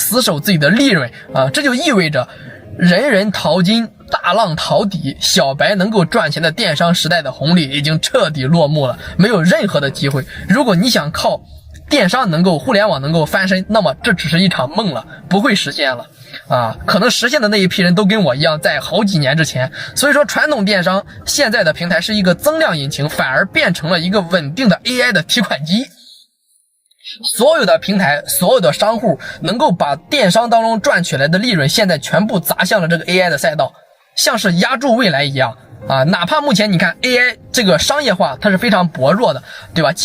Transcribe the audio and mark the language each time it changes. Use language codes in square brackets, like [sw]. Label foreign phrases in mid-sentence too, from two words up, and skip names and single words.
[zh] 死守自己的利潤這就意味着人人淘金，大浪淘底，小白能夠賺錢的電商時代的紅利已經徹底落幕了，沒有任何的機會。如果你想靠電商能夠互聯網能夠翻身，那麼這只是一場夢了，不會實現了可能實現的那一批人都跟我一樣在好幾年之前。所以說傳統電商現在的平台是一個增量引擎，反而變成了一個穩定的 AI 的提款機。所有的平台，所有的商戶能够把電商當中賺取來的利潤現在全部砸向了這個 AI 的賽道，像是壓住未來一樣啊！哪怕目前你看 AI 這個商業化它是非常薄弱的，對吧？